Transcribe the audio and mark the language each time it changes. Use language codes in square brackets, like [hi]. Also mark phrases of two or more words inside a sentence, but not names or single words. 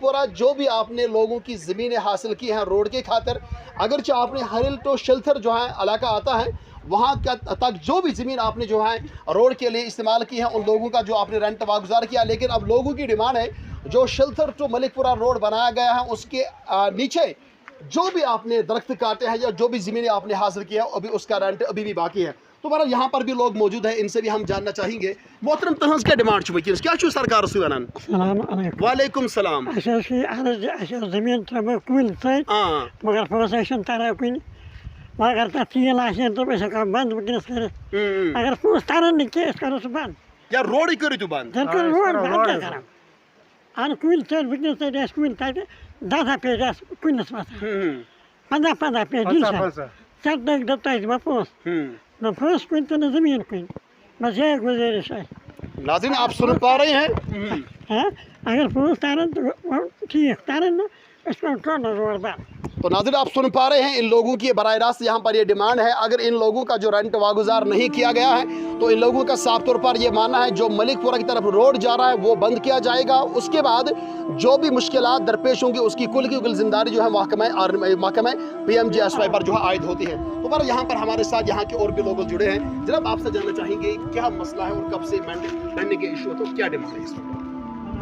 [ur] پورہ جو بھی آپ نے لوگوں کی زمینیں حاصل کی ہیں روڈ کے خاطر اگرچہ آپ نے ہریل ٹو شیلٹر جو ہے علاقہ آتا ہے وہاں تک جو بھی زمین آپ نے جو ہے روڈ کے لیے استعمال کی ہے ان لوگوں کا جو آپ نے رینٹ واگزار کیا لیکن اب لوگوں کی ڈیمانڈ ہے جو شیلٹر ٹو ملک پورہ روڈ بنایا گیا ہے اس کے نیچے جو بھی آپ نے درخت کاٹے ہیں یا جو بھی زمینیں آپ نے حاصل کیا ہے ابھی اس کا رینٹ ابھی بھی باقی ہے تو بہرحال یہاں پر بھی لوگ موجود ہیں ان سے بھی ہم جاننا چاہیں گے محترم [ks] تہنز کیا ڈیمانڈ چھو وکینس کیا چھو سرکار سو ونان [ar] السلام علیکم وعلیکم السلام [ks] زمین کُلۍ سۭتۍ مگر پونٛسہٕ ٲسِم تران کُنہِ مگر تَتھ تیٖل آسہِ ہے تِم ٲسۍ ہٮ۪کان بنٛد وٕنکٮ۪نَس کٔرِتھ اگر پونٛسہٕ ترن نہٕ کینٛہہ أسۍ کَرو سُہ بنٛد یا روڈٕے کٔرِو تُہۍ بنٛد تیٚلہِ کٔرِو روڈ بنٛد کیٛاہ کَرو اَہن کُلۍ ژٔٹۍ وٕنکٮ۪نَس ژٔٹۍ اَسہِ کُلۍ تَتہِ 10 پیج آسہٕ کُلِس وَسان 15 پیج ژَٹنٲیِکھ دوٚپ تۄہہِ دِمو پونٛسہٕ نہ پونٛسہٕ کُنہِ تہٕ نہٕ زٔمیٖن کُنہِ بس یہِ گُزٲرِش اَسہِ [ur] ناظرین آپ سن پا رہے ہیں [ks] اگر پونٛسہٕ ترن تہٕ ٹھیٖک ترن نہٕ أسۍ کَرو [en] total road [ks] بنٛد [ur] تو ناظرین آپ سن پا رہے ہیں ان لوگوں کی براہ راست یہاں پر یہ ڈیمانڈ ہے اگر ان لوگوں کا جو رینٹ واگزار نہیں کیا گیا ہے تو ان لوگوں کا صاف طور پر یہ ماننا ہے جو ملک پورہ کی طرف روڈ جا رہا ہے وہ بند کیا جائے گا اس کے بعد جو بھی مشکلات درپیش ہوں گی اس کی کل ذمہ داری جو ہے محکمہ PMGSY پر جو ہے عائد ہوتی ہے تو پر یہاں پر ہمارے ساتھ یہاں کے اور بھی لوگ جڑے ہیں جناب آپ سے جاننا چاہیں گے کیا مسئلہ ہے اور کب سے بینڈنگ کے ایشو تو کیا ڈیمانڈ ہے اس میں